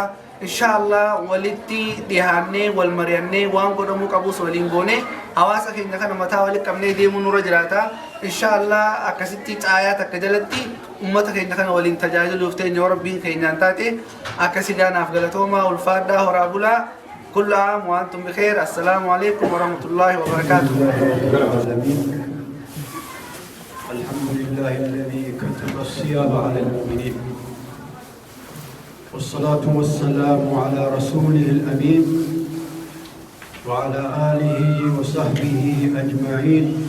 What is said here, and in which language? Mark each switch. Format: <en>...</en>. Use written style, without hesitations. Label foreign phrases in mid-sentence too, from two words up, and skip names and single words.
<om>Inshallah walitti dhiyaannee wal mari'annee waan godhamuu qabus waliin goone hawaasa keenya kana mataa walitti qabnee deemuu nurra jiraata. Inshallah akkasitti caayaa takka jalatti ummata keenya kana waliin tajaajiluuf teenya rabbiin keenyaan taate akkasi gaanaaf galatoomaa ulfaadhaa horaa bulaa.</om> <ar>كل عام وأنتم بخير. السلام عليكم ورحمة الله وبركاته. الحمد لله الذي كتب الصيام على المؤمنين والصلاة والسلام على رسوله الأمين وعلى آله وصحبه أجمعين.</ar>